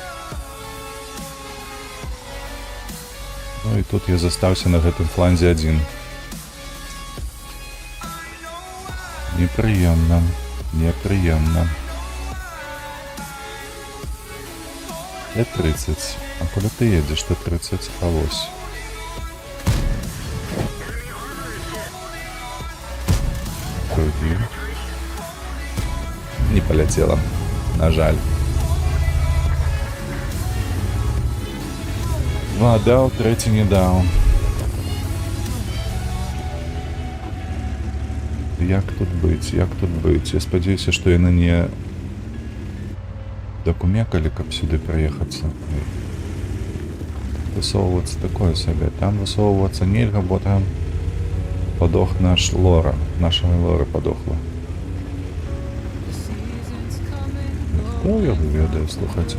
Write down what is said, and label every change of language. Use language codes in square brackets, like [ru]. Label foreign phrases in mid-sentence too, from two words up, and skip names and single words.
[be] Ну і тут я застаўся на гэтым фланзе адзін. Непрыемна. Непрыемна. Т-30. [uk] А куди ти їдеш, Т-30? А ось. Другий. [ru] Не полетело. [uk] На жаль. Два дав, третій не дав. [be] Як тут быць? Як тут быць? Я спадзяюся, што яны не докумекали, каб сюды праехацца. Высоўвацца такое сабе. Там высоўвацца нельга, бо там падох наш лора. Наша лора падохла. Хто яго ведае, слухайце?